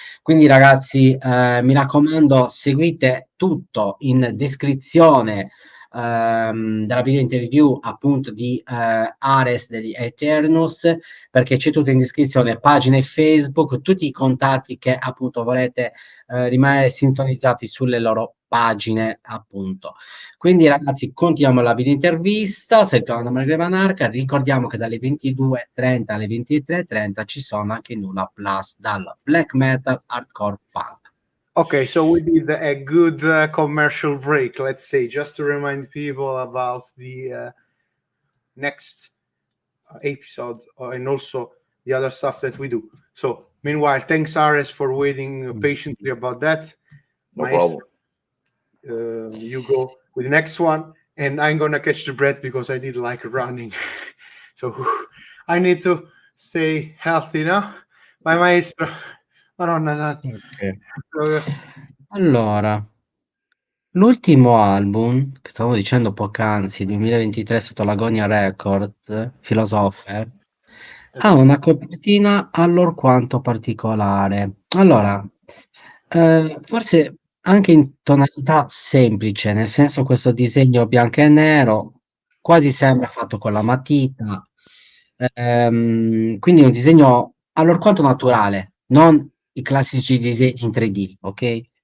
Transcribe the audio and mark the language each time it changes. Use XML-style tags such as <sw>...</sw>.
<it>Quindi ragazzi, mi raccomando, seguite tutto in descrizione della video interview appunto di Ares degli Aeternus, perché c'è tutto in descrizione, pagine Facebook, tutti i contatti che appunto volete rimanere sintonizzati sulle loro pagine appunto. Quindi ragazzi, continuiamo la video intervista, sei tornato a Margrevanarca, ricordiamo che dalle 22:30 alle 23:30 ci sono anche Nulla Plus dal black metal hardcore punk.</it> <en>Okay, so we did a good commercial break, let's say, just to remind people about the next episode and also the other stuff that we do. So meanwhile, thanks Ares for waiting patiently about that. No problem. You go with the next one, and I'm gonna catch the breath because I did like running. So I need to stay healthy, no? My maestro. Madonna. Okay.</en> <it>Allora, l'ultimo album che stavo dicendo poc'anzi, 2023 sotto l'Agonia Record, Philosopher, ha una copertina allorquanto particolare. Allora, forse anche in tonalità semplice, nel senso questo disegno bianco e nero, quasi sembra fatto con la matita, quindi un disegno allorquanto naturale, non i classici disegni in 3D, ok?</it>